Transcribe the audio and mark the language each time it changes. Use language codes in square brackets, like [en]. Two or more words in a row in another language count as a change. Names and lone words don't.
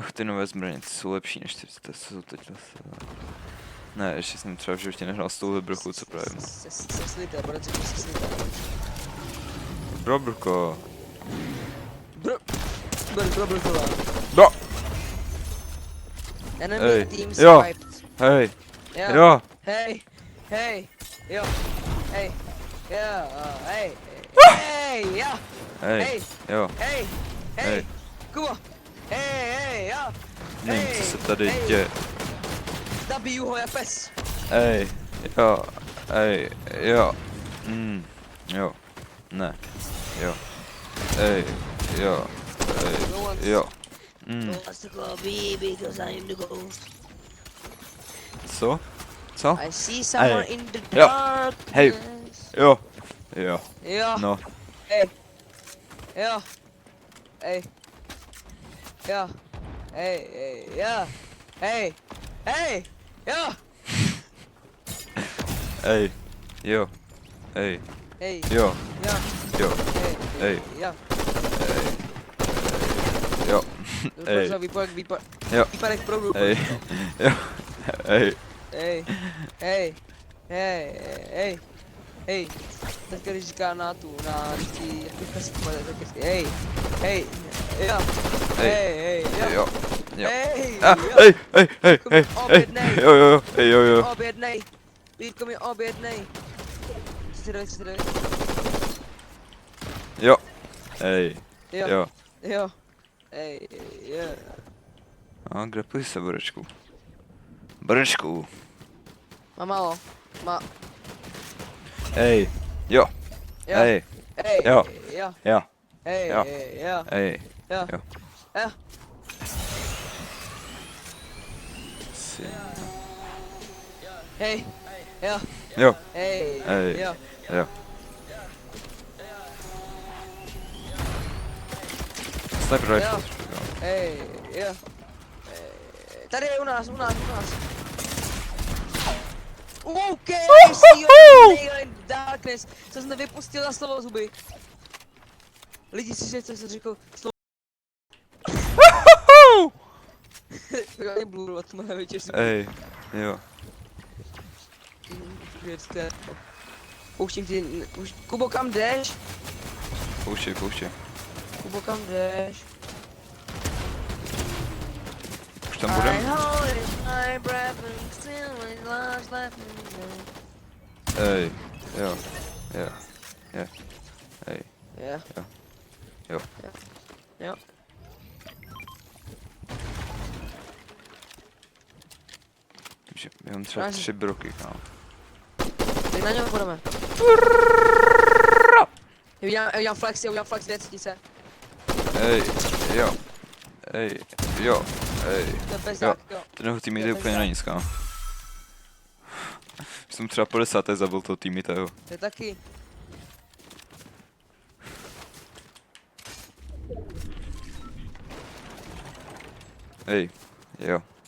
[cs] Ach, ty nové zbraně, ty jsou lepší než ty, co jsou teď zase. Ne, ještě jsem třeba v životě nehrál s touhle brochou, co právě mám. Seslité, bude co seslité. Brobrko. Brková. No! Enemy Ej, team jo. swiped. Hej, Jo. jo, Hej. Hej. Jo. Hej. Jo. Hej. Hej. Jo. hej, Hej. jo, Hej. hej. Hej. Kubo. Hej. Hej. Jo. Nevím, co se tady Hej. děje. Zabiju ho jak pes. Jo, jo, ne. jo. Ej, jo. Ej, [en] No one's, [cs] jo. [en] no one's to call me because I'm the ghost. [cs] Co? Co? [en] I see someone [cs] Ej. [en] in the [cs] Jo. darkness. Hej. Jo. Jo. Jo. No. Ej. Jo. Ej. Jo. Ej, ej, jo. Ej. Ej. Jo. Ej. Jo. Ej. Ej. Jo. Jo. Jo. Ej. Ej. Jo. Jo. Ej. Výpadek proudu. Ej. Jo. Ej. Ej. Ej. Ej. Ej. Ej. Teďka když říká na tu, na ty, jak teďka si pojede, tak jestli, ej. Ej. Jo. Ej. Ej. Jo. Jo. Jo. Ej. A, Jo. ej, ej, ej, ej, ej. Objednej. Jo, jo, jo. Ej, jo, jo. Objednej. Vítko mi objednej. 39. Jo. Ej. Jo. Jo. Jo. Ej. Jo. A kde půjď se, Borečku? Borečku. Má málo. Má. Ej. Jo. Jo. Ej. Ej. Jo. Jo. Jo. Ej. Jo. Jo. Ej. Jo. Jo. Jo. Si. Hej. Jo. Jo. Hej. Ej. Jo. [en] Jo. Sniper rifle. [cs] Jo. Jo. Hej. Jo. Tady je u nás. [en] OK, I see your nail in darkness. [cs] Co jsem vypustil za slovo zuby. Lidi si co jsem řekl slovo. Já blur od mého večer. Ej. Jo. Pouštím ti, Kubo, kam jdeš? Pouštěj, pouštěj. Kubo, kam jdeš? Už tam budem? Ej. Jo. Jo. Jo. Ej. Jo. Jo. Jo. Že mám třeba Vážně. 3 broky, kámo. Tak na něm půjdeme. Já udělám flex 230. Ej. Jo. Ej. Jo. Ej. To je bezdák, jo. Ten jeho tým jde úplně na nic, kámo. Jsem třeba po 10. zabil toho týmitého. To je taky. Ej. Jo.